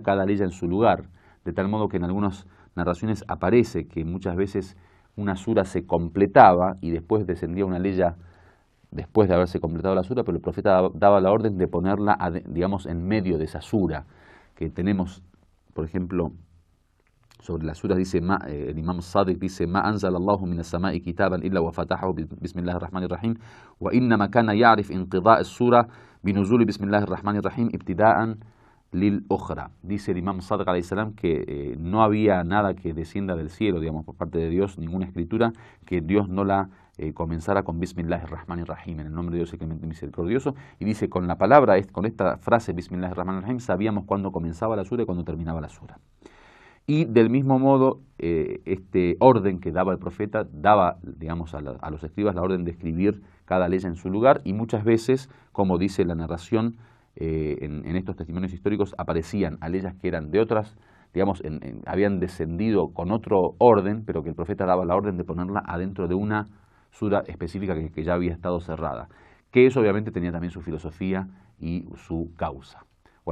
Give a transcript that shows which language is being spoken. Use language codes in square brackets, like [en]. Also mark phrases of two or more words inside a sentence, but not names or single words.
[es] cada aleya en su lugar, de tal modo que en algunas narraciones aparece que muchas veces una sura se completaba y después descendía una aleya después de haberse completado la sura, pero el profeta daba la orden de ponerla, digamos, en medio de esa sura, que tenemos, por ejemplo, sobre la sura dice, el imam Sadiq dice, [ar] ما أنزل الله من السماء كتابا إلا وفاتحته بسم الله الرحمن الرحيم، وإنما كان يعرف انقضاء السورة بنزول بسم الله الرحمن الرحيم ابتداء للأخرى. [es] Dice el imam Sadiq [ar] عليه السلام [es] que no había nada que descienda del cielo, digamos, por parte de Dios, ninguna escritura, que Dios no la comenzara con Bismillahirrahmanirrahim, en el nombre de Dios el clemente misericordioso, y dice, con la palabra, con esta frase Bismillahirrahmanirrahim, sabíamos cuándo comenzaba la sura y cuándo terminaba la sura. Y del mismo modo, este orden que daba el profeta, daba, digamos, a los escribas la orden de escribir cada ley en su lugar, y muchas veces, como dice la narración, en estos testimonios históricos aparecían aleyas que eran de otras, digamos, habían descendido con otro orden, pero que el profeta daba la orden de ponerla adentro de una sura específica que ya había estado cerrada, que eso obviamente tenía también su filosofía y su causa.